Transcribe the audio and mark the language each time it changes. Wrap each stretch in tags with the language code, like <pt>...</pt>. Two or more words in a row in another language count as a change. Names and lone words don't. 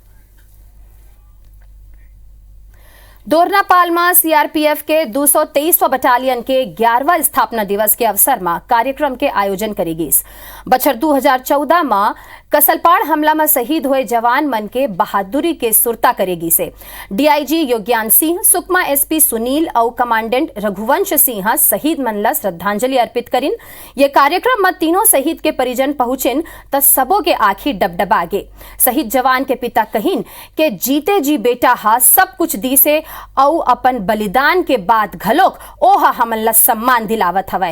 <hne>दोरनापाल में सीआरपीएफ के 223वां बटालियन के 11वां स्थापना दिवस के अवसर में कार्यक्रम के आयोजन करेगी। बछर 2014 में कसलपाड़ हमला में शहीद हुए जवान मन के बहादुरी के सुरता करेगी से डीआईजी योज्ञान सिंह, सुकमा एसपी सुनील और कमांडेंट रघुवंश सिंह शहीद मन ला श्रद्धांजलि अर्पित करिन। ये कार्यक्रम में तीनों शहीद के परिजन पहुंचिन त सबों के आखी डबडबागे। शहीद जवान के पिता कहिन के जीते जी बेटा हा सब कुछ दी से औ अपन बलिदान के बाद घलोक ओहा हमन ला सम्मान दिलावत हवै।</hne>